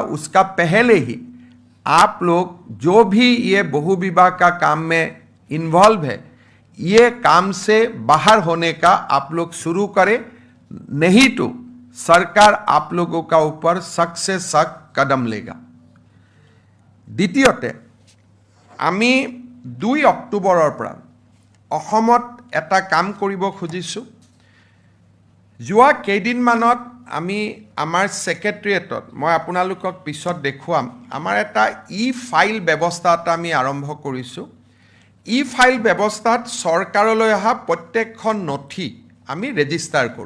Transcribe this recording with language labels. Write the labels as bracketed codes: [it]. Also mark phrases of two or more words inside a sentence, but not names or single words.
[hi] उसका पहले ही आप लोग जो भी ये बहु विवाह का काम में इन्वॉल्व है ये काम से बाहर होने का आप लोग शुरू करें, नहीं तो सरकार आप लोगों का ऊपर सख्त से सख्त कदम लेगा। [as] দ্বিতীয়তে আমি 2 অক্টোবৰৰ পৰা অসমত এটা কাম কৰিব খুজিছোঁ। যোৱা কেইদিনমানত আমি আমাৰ সেক্ৰেটাৰিয়েটত মই আপোনালোকক পিছত দেখুৱাম আমাৰ এটা ফাইল ব্যৱস্থা এটা আমি আৰম্ভ কৰিছোঁ। ফাইল ব্যৱস্থাত চৰকাৰলৈ অহা প্ৰত্যেকখন নথি আমি ৰেজিষ্টাৰ কৰোঁ।